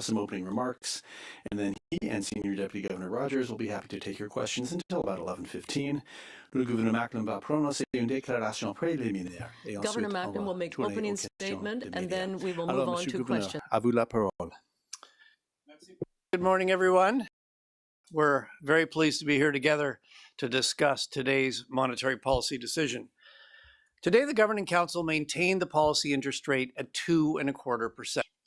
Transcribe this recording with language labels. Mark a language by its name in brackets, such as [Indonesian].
[English] some opening remarks, and then he and Senior Deputy Governor Rogers will be happy to take your questions until about 11:15. [French] Le gouverneur Macklem va prononcer une déclaration préliminaire. [English] Governor Macklem will make opening statement, and then we will move on to questions. [French] À vous la parole. [English] Good morning, everyone. We're very pleased to be here together to discuss today's monetary policy decision. Today, the Governing Council maintained the policy interest rate at 2.25%.